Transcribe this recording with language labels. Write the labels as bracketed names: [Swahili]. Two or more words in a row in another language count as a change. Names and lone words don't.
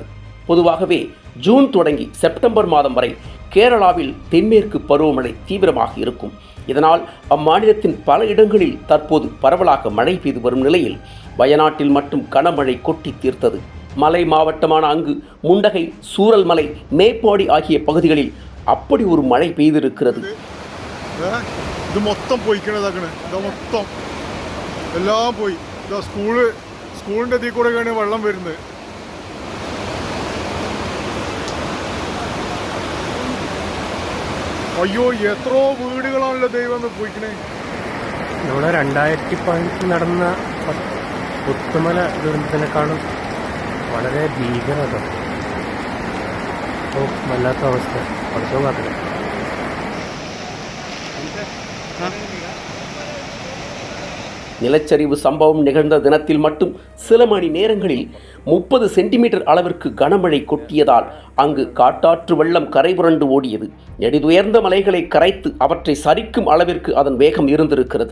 [Tamil] பொதுவாகவே ஜூன் தொடங்கி செப்டம்பர் மாதம் வரை கேரளாவில் தென்மேற்கு பருவமழை தீவிரமாக இருக்கும். இதனால் அம்மாநிலத்தின் பல இடங்களில் தற்போது பரவலாக மழை பெய்து வரும் நிலையில் வயநாட்டில் மட்டும் கனமழை கொட்டி தீர்த்தது. மலை மாவட்டமான அங்கு முண்டகை, சூரல்மலை, மேப்பாடி ஆகிய பகுதிகளில் அப்படி ஒரு மழை பெய்திருக்கிறது. [Malayalam] ഇത് മൊത്തം പോയിക്കണതാക്കണ്, ഇത് മൊത്തം എല്ലാം പോയി. ഇതാ സ്കൂളിൻ്റെ ഇതിൽ കൂടെയൊക്കെയാണ് വെള്ളം വരുന്നത്. അയ്യോ, എത്രയോ വീടുകളാണല്ലോ ദൈവം പോയിക്കണേ. ഇവിടെ 2018 നടന്ന പുത്തുമല ദുരന്തത്തിനെക്കാളും വളരെ ഭീകരത. വല്ലാത്ത അവസ്ഥ. പഠിത്തം കാത്തില്ല. [Tamil] நிலச்சரிவு சம்பவம் நிகழ்ந்த தினத்தில் மட்டும் சில மணி நேரங்களில் 30 சென்டிமீட்டர் அளவிற்கு கனமழை கொட்டியதால் அங்கு காட்டாற்று வெள்ளம் கரை புரண்டு ஓடியது. நெடுதுயர்ந்த மலைகளை கரைத்து அவற்றை சரிக்கும் அளவிற்கு அதன் வேகம் இருந்திருக்கிறது.